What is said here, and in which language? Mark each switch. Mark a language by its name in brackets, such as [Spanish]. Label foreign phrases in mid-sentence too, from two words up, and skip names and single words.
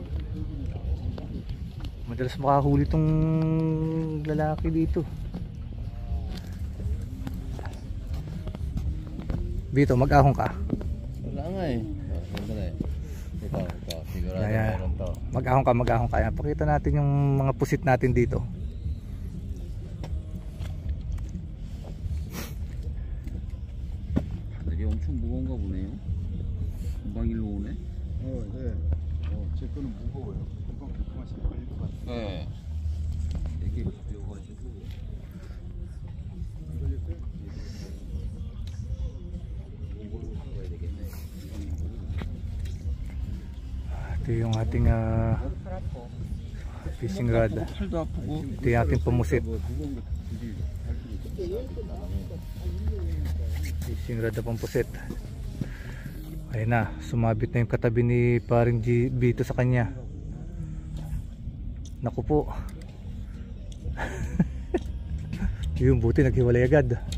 [Filipino] Madalas makahuli tong lalaki dito. Bito, mag-ahon ka. Wala nga eh. Ito. Sigurado Kaya, meron to. mag-ahon ka. Ayan, pakita natin yung mga pusit natin dito. [Korean] 되게 엄청 무거운가 보네요. 금방 일로 오네. 네. 제 거는 무거워요. 금방 조금씩 걸릴 것 같아요. 네. 되게 가벼워가지고. 이걸로 가야 되겠네. [Filipino] Ito yung ating [English] fishing rod. [Korean] 팔도 아프고. [Filipino] Ito yung ating pumusit. [English] Fishing rod [Filipino] na pampusit. Ayun na, sumabit na yung katabi ni paring Bito sa kanya. Naku po. Yung buti naghiwalay agad.